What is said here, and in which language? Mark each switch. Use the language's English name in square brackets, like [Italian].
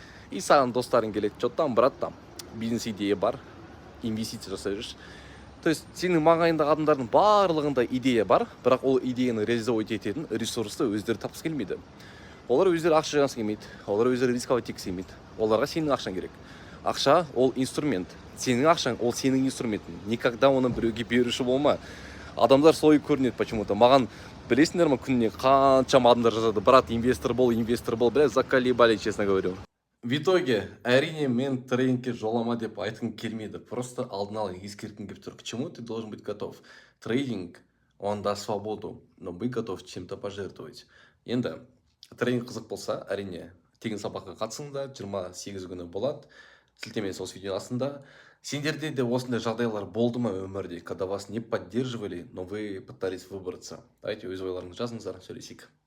[Kazakh] И саған достарың келеді, [Russian] что там, брат, там [Kazakh] бизнес идея бар, инвестиция жасай жүрші. То есть сенің маңайындағы адамдардың барлығында идея бар, бірақ ол идеяны реализовать ететін ресурсты өздері тапқысы келмейді. Олар өздері ақша жинағысы келмейді, олар өздері рисковать еткісі келмейді. Оларға сенің ақшаң керек. Ақша ол инструмент. Сенің ақшаң ол сенің инструментің. Никогда оны біреуге беруші болма. Адамдар солай көрінеді почему-то. Маған білесіңдер ме, күніне қаншама адамдар жазады, брат, инвестор бол, бля, [Russian] заколебали, честно говорю. [Kazakh] В итоге, әрине мен трейдингке жолама деп айтқым келмейді. [Russian] Просто [Kazakh] алдын ала ескерткім келіп тұр. [Russian] К чему ты должен быть готов? Трейдинг, он даст свободу, но быть готов чем-то пожертвовать. [Kazakh] Енді трейдинг қызық болса, әрине тегін сабаққа қатысыңдар, 28 күні болады. Сілтеме сол видео астында. Сендерде де осындай жағдайлар болды ма өмірде, [Russian] когда вас не поддерживали, но вы пытались выбраться? [Kazakh] Давайте өз ойларыңызды жазыңыздар, сөйлесейік.